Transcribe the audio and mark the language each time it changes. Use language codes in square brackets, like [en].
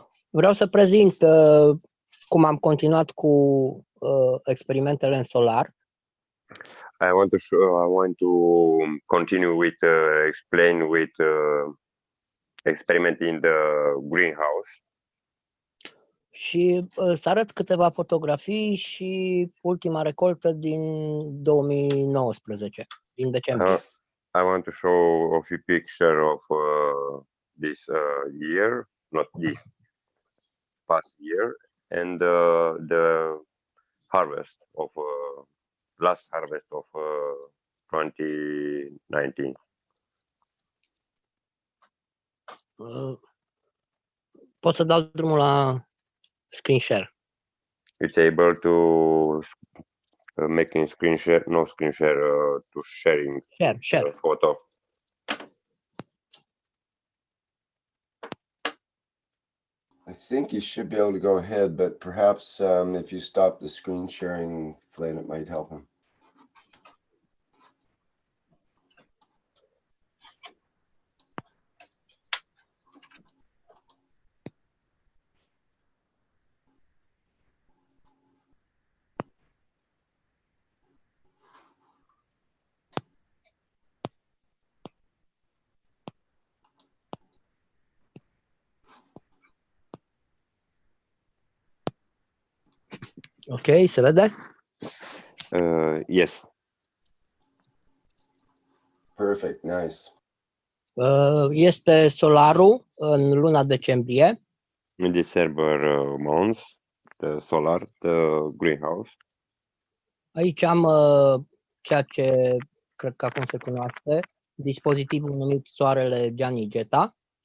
[ro] Vreau să prezint cum am continuat cu experimentele în solar. [en] I want to continue with explain with experiment in the greenhouse. [ro] Și să arăt câteva fotografii și ultima recoltă din 2019, din decembrie. [en] I want to show a few pictures of this year, not this past year, and the harvest of last harvest of 2019. [ro] Pot să dau drumul la screen share. [en] It's able to making screen share, no screen share, to sharing Share. Photo. I think you should be able to go ahead, but perhaps if you stop the screen sharing, Flynn, it might help him. [ro] Ok, se vede? [en] Yes. Perfect, nice. [ro] Este solarul în luna decembrie. [en] In December month, the solar, the greenhouse. [ro] Aici am ceea ce cred că acum se cunoaște, dispozitivul numit Soarele Gianni Geta.